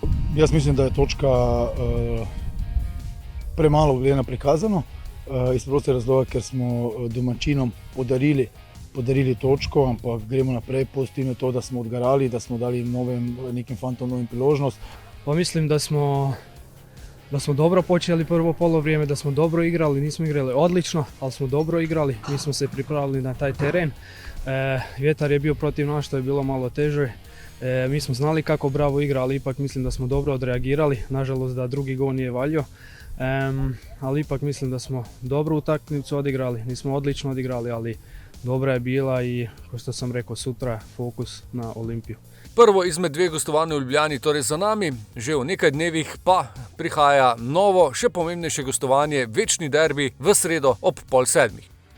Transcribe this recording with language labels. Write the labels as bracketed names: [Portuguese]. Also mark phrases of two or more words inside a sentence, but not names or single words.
[Slovenian] Jaz mislim, da je točka premalo gledana prikazano, iz prostega razloga, ker smo domačinom podarili točko, ampak gremo naprej, pozitivno je to, da smo odgarali, da smo dali nekim fantom novim priložnost. [Croatian] Pa mislim da smo dobro počeli prvo polovrijeme, da smo dobro igrali, nismo igrali odlično, ali smo dobro igrali, mi smo se pripravili na taj teren. Vjetar je bio protiv nas, što je bilo malo teže. Mi smo znali kako Bravo igra, ali ipak mislim da smo dobro odreagirali. Nažalost da drugi gol nije valjao, ali ipak mislim da smo dobru utakmicu odigrali. Nismo odlično odigrali, ali dobra je bila i, kao što sam rekao, sutra fokus na Olimpiju. [Slovenian] Prvo izmed dveh gostovanj v Ljubljani torej za nami, že v nekaj dnevih pa prihaja novo, še pomembnejše gostovanje, večni derbi v sredo ob 6:30.